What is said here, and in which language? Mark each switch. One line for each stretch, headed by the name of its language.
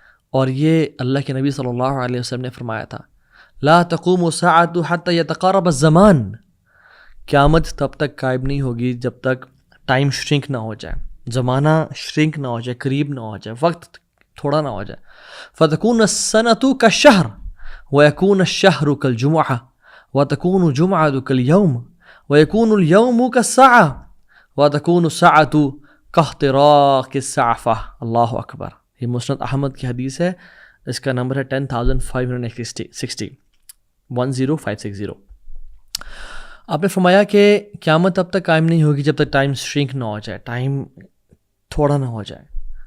Urdu: اور یہ اللہ کے نبی صلی اللہ علیہ وسلم نے فرمایا تھا،
Arabic: لا تقوم الساعة حتى يتقارب الزمان.
Urdu: قیامت تب تک قائم نہیں ہوگی جب تک ٹائم شرنک نہ ہو جائے، زمانہ شرنک نہ ہو جائے، قریب نہ ہو جائے، وقت تھوڑا نہ ہو جائے.
Arabic: فتكون السنة كالشهر ويكون الشهر كالجمعة وتكون الجمعة كاليوم ويكون اليوم كالساعة وتكون الساعة كاختراق السعفة.
Urdu: اللہ اکبر. یہ مسند احمد کی حدیث ہے، اس کا نمبر ہے 10,560 10560. آپ نے فرمایا کہ قیامت تب تک قائم نہیں ہوگی جب تک ٹائم شرنک نہ ہو جائے، ٹائم تھوڑا نہ ہو جائے.